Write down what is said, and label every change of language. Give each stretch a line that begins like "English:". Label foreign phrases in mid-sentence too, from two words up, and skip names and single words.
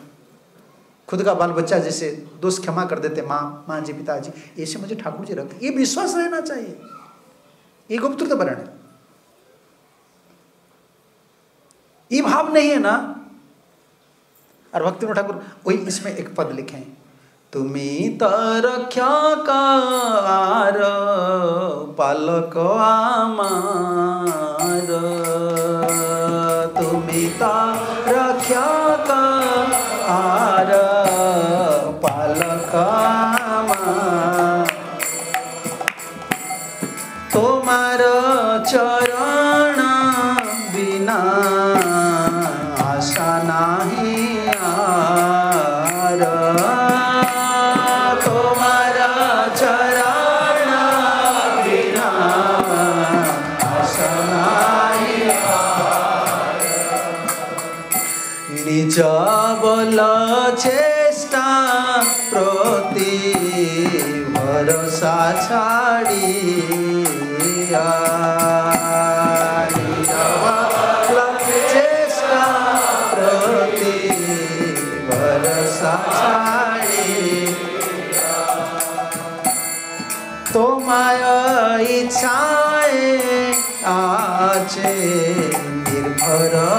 Hindi: खुद का बाल बच्चा जैसे दोस्त क्षमा कर देते, माँ जी पिताजी, ऐसे मुझे ठाकुर जी रखते। ये विश्वास रहना चाहिए, ये गुप्तरूत वर्ण है। ये भाव नहीं है ना। और भक्ति ठाकुर वही इसमें एक पद लिखे,
Bangla: তুমি তো রক্ষাকার পালক আমার, তুমি তো রক্ষাকার পালক আমার, তোমার চরণ বিনা আশা নাহি আর, তোমার চরণ বিনা আশা নাহি আর, নিজ বল চেষ্টা প্রতি ভরসা ছাড়িয়া, নিজ বল চেষ্টা প্রতি ভরসা ছাড়িয়া, তোমার ইচ্ছায় আছে নির্ভর